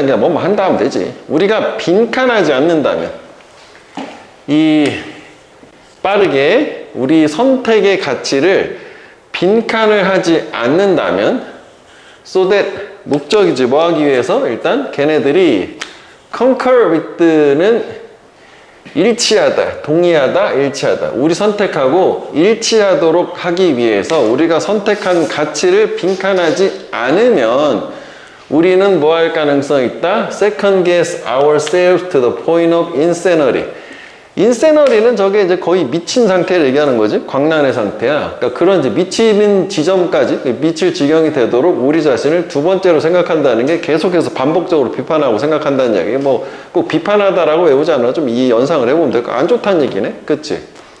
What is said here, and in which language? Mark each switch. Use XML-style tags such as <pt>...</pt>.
<ko>그냥 뭐뭐 한다 하면 되지. 우리가 빈칸하지 않는다면 이 빠르게 우리 선택의 가치를 빈칸을 하지 않는다면</ko> <en>so that</en> <ko>목적이지 뭐 하기 위해서 일단 걔네들이</ko> <en>concur with</en> <ko>는 일치하다, 동의하다, 일치하다. 우리 선택하고 일치하도록 하기 위해서 우리가 선택한 가치를 빈칸하지 않으면 우리는 뭐 할 가능성이 있다?</ko> <en>Second guess ourselves to the point of insanity.</en> <ko>인세너리는 저게 이제 거의 미친 상태를 얘기하는 거지. 광란의 상태야. 그러니까 그런 이제 미치는 지점까지 미칠 지경이 되도록 우리 자신을 두 번째로 생각한다는 게 계속해서 반복적으로 비판하고 생각한다는 얘기. 뭐 꼭 비판하다라고 외우지 않아. 좀 이 연상을 해보면 될 거. 안 좋다는 얘기네. 그치?</ko>